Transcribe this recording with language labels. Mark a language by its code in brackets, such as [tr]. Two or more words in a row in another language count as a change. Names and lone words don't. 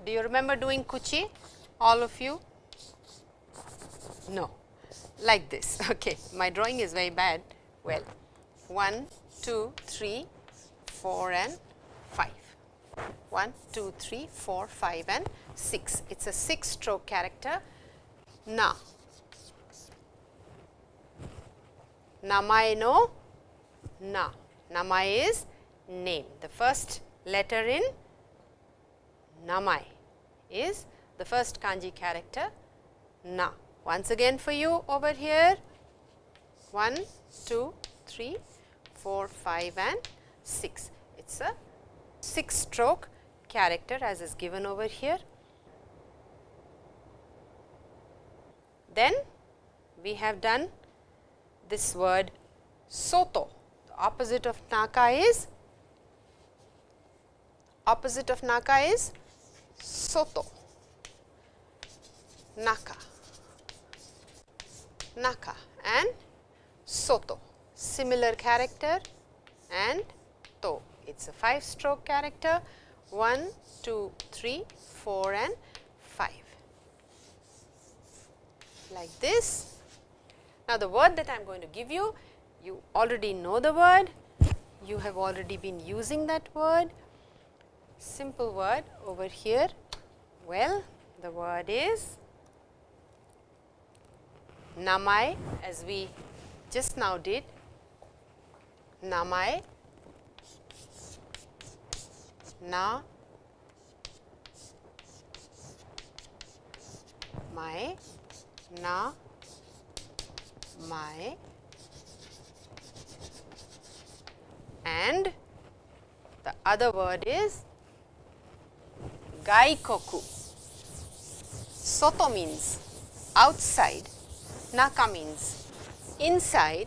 [en] Do you remember doing kuchi, all of you? No, like this. Okay, my drawing is very bad. Well, 1, 2, 3, 4 and 5. 1, 2, 3, 4, 5 and 6. It is a 6 stroke character. [ja] Na. Namae no na. [en] Namae is name. The first letter in namae is the first kanji character na. Once again for you over here, 1, 2, 3, 4, 5 and 6. It is a 6 stroke character as is given over here. Then we have done this word soto. The opposite of naka is soto, naka, naka and soto, similar character and to. It is a 5 stroke character, 1, 2, 3, 4 and 5, like this. Now, the word that I am going to give you, you already know the word, you have already been using that word, simple word over here. Well, the word is namae, as we just now did, [ja] namae, na, mae, na, [en] mae, and other word is gaikoku. Soto means outside, naka means inside.